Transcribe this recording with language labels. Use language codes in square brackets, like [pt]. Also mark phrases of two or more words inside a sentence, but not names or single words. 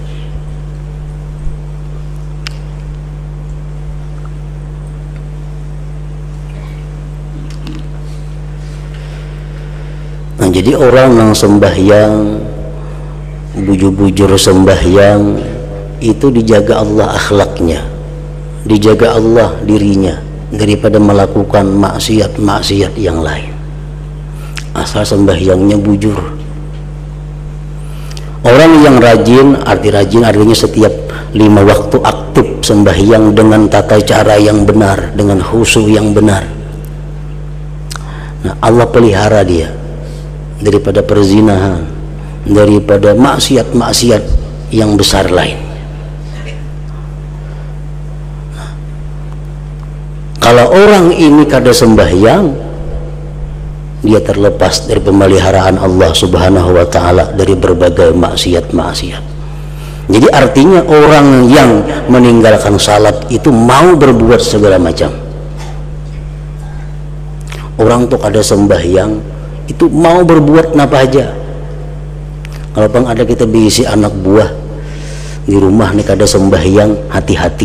[id] Nah, jadi orang yang sembahyang, bujur-bujur sembahyang, itu dijaga Allah akhlaknya, dijaga Allah dirinya daripada melakukan maksiat-maksiat yang lain. [bjn] Asal sembahyangnya bujur. [id] Orang yang rajin, artinya setiap 5 waktu aktif sembahyang dengan tata cara yang benar, dengan khusyuk yang benar. Nah, Allah pelihara dia daripada perzinahan, daripada maksiat-maksiat yang besar lain. Nah, kalau orang ini kada sembahyang, dia terlepas dari pemeliharaan Allah [ar] سبحانه وتعالى [id] dari berbagai maksiat-maksiat. Jadi artinya orang yang meninggalkan salat itu mau berbuat segala macam. [bjn] Orang tuh kada sembahyang itu mau berbuat apa aja. Kalau bang ada kita bisi anak buah di rumah nih kada sembahyang, hati-hati.